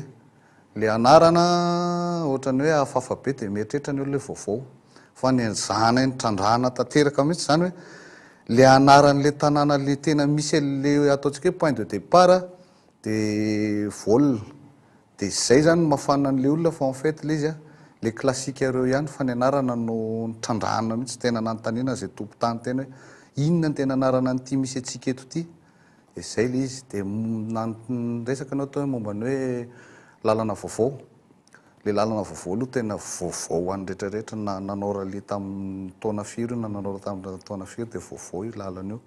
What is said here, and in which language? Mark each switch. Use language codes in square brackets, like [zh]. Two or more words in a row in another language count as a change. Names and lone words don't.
[mg] Le anarana ohatrany hoe hafahafa be dia mieritreritra ny olona vaovao. Fa ny zana ny trandrahana tanteraka mihitsy zany hoe le anaran'le tanàna le tena misy le ataontsika hoe [fr] point de départ [mg] dia vol dia zay zany mafana an'le olona fa [fr] en fait [mg] le izy le klasika reo ihany fa ny anarana no trandrahana mihitsy tena nanontaniana zay tompon-tany tena hoe inona ny tena anarana n'ity misy atsika eto ity dia zay le izy dia resaka anao tao hoe momba ny hoe lalana vaovao. Le lalana vaovao aloha tena vaovao any rehetrarehetra na nanao rally tamin'ny taona firy na nanao tamin'ny taona firy dia vaovao io lalana io.